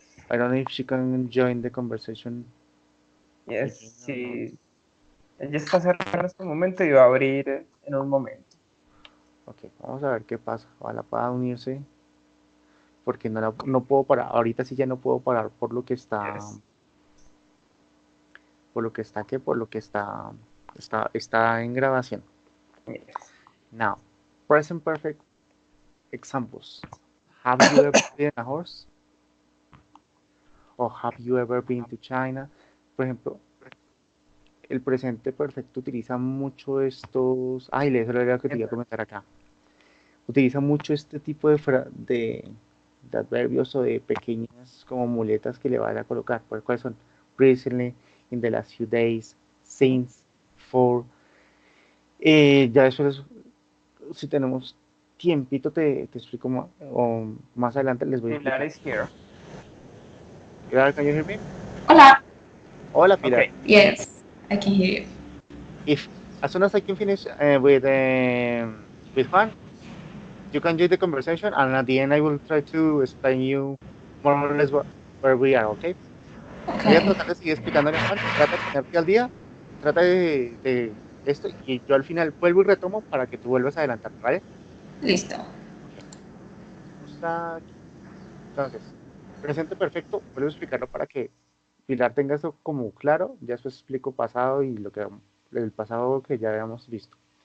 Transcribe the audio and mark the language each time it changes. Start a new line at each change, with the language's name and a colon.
English: I don't know if she can join the conversation. Yes, Again or not.
Spanish: sí. Ella está cerrando en este momento y va a abrir en un momento. Ok, vamos a ver qué pasa. Ojalá pueda unirse. Porque no puedo parar. Ahorita sí ya no puedo parar por lo que está.
English: Yes.
Spanish: Por lo que está, ¿qué? Por lo que está en grabación.
English: Yes. Now, present perfect examples. Have you ever ridden a horse? Or have you ever been to China?
Spanish: Por ejemplo, el presente perfecto utiliza mucho estos. Ay, eso era lo que te iba a comentar acá. Utiliza mucho este tipo de adverbios o de pequeñas como muletas que le vas a colocar. ¿Cuáles son?
English: Recently, in the last few days, since, for.
Spanish: Ya después, si tenemos tiempito, te explico más, o más adelante les voy a Pilar explicar.
English: is here. Pilar, can you hear me?
Spanish: Hola. Hola, Pilar.
English: Okay. Yes, I can hear you. If as soon as I can finish with Juan, you can join the conversation, and at the end I will try to explain you more or less where we are, okay?
Spanish: Voy a
English: Okay,
Spanish: tratar de seguir explicándole a Juan, trata de ponerte al día, trata de esto, y yo al final vuelvo y retomo para que tú vuelvas a adelantar, ¿vale? listo. Ok, está aquí. Entonces, presente perfecto, vuelvo a explicarlo para que Pilar tenga eso como claro, ya después explico pasado y el pasado que ya habíamos visto.